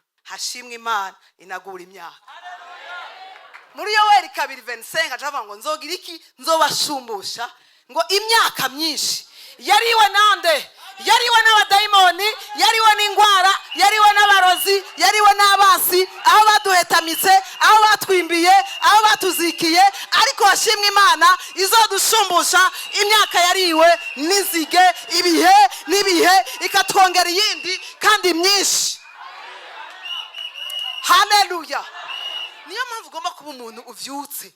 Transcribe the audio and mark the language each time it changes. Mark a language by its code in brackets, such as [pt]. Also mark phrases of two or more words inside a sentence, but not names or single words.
[rn] Hashimwe Imana inagura imyaka. Muri Yoweri 2:25 acavuga ngo nzogira iki, nzobashumbusha ngo imyaka myinshi. Yariwe nande? Yariwe n'abadayimoni, yariwe n'ingwara, yariwe n'abarozi, yariwe n'abasi, aho baduhetamitse, aho batwimbiye, aho batuzikiye, ariko hashimwe Imana izodushumbusha imyaka yariwe n'inzige, ibihe n'ibihe, ikatwongera iyindi kandi myinshi. Haleluya. Niyo mpamvu ugomba kuba umuntu uvyutse.